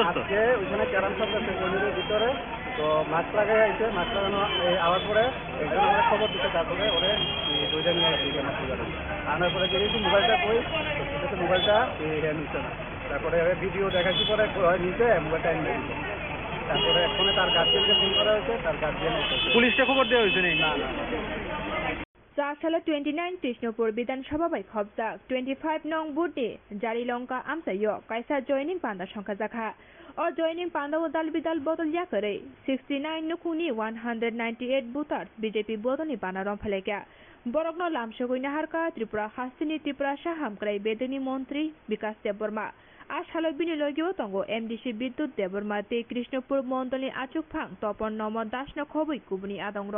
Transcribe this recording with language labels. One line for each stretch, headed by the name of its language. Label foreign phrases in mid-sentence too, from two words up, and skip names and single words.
Bangla: আজকে ওইখানে ক্যারাম শপ আছে কোহিনুরের ভিতরে, তো মাস্ক লাগাই আইছে, মাস্ক লাগানো আওয়ার পরে একজন আমরা খবর দিতে, তারপরে ওরে দুইটা নিয়ে আসছি আনার পরে যদি মোবাইলটা কই মোবাইলটা নিচ্ছে না, তারপরে ভিডিও দেখাচ্ছি পরে নিচে মোবাইলটা এনে দিচ্ছে, তারপরে ফোনে তার গার্জিয়ানকে ফোন করা হয়েছে, তার গার্জিয়ান পুলিশকে খবর দেওয়া হয়েছে নাকি? না না
Kok Borok: Sasala 29 Tishnopur Bidhansabha bai khobja 25 nong buti jari longka amsayo kaisa joining panda shongka jakha o joining panda dal bidal botol yakare 69 nukuni 198 voters BJP bodoni banarom phaleka borokno lamsogoi harka Tripura Hastini Tripura Sahamkrai Bedoni Montri Bikas Deborma Ashalok bini logiyo tongo MDC Biddut Deborma te Krishnopur Mondoli Achukphang Topon Nomor Dashno khoboi kubuni adongro